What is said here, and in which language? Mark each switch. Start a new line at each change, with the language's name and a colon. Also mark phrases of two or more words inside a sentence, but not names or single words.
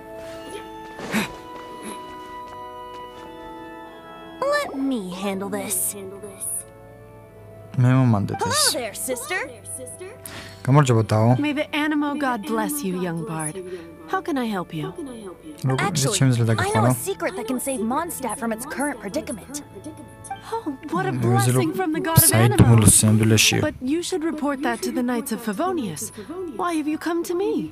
English: Let me handle this.
Georgian: მე მომანდეთ ეს.
English: Hello there, sister.
Georgian: გამარჯობა დაო.
English: May the Animo God bless you, young bard. How can I help you? Actually, I know a secret that can save Mondstadt from its current predicament. Oh, what a blessing from the god of Animo. But you should report that to the Knights of Favonius. Why have you come to me?